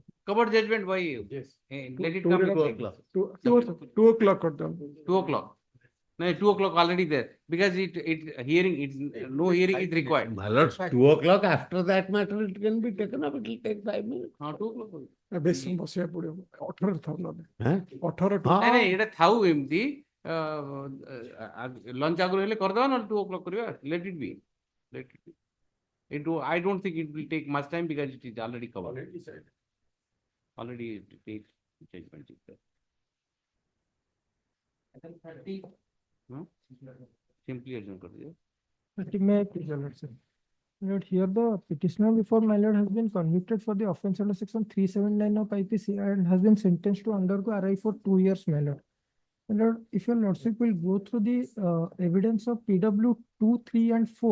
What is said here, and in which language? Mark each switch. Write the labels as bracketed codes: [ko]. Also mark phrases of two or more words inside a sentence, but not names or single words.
[en] Covered judgment, why? Yes. Let it come. 2 o'clock. 2 o'clock or down. 2 o'clock. No, 2 o'clock already there. Because no hearing is required. My lord, 2 o'clock after that matter, it can be taken up. It will take 5 minutes. 2 o'clock. Besim basiya pude. 18 thau na. 18 [or] ନାଇଁ ଏଇଟା ଥାଉ ଏମିତି ଲଞ୍ଚ ଆଗରୁ ହେଲେ କରିଦେବା ନହେଲେ 2 o'clock କରିବା [en] let it be I don't think it will take much time because it is already covered. Already it takes judgment. Hmm? Simply adjourn [hi] कर दीजिए. [en] Lord, here the petitioner before my lord has been convicted for the offence under section 379 of IPC and has been sentenced to undergo RI for 2 years, my lord. My lord, if your lordship will go through the evidence of PW 2, 3 and 4.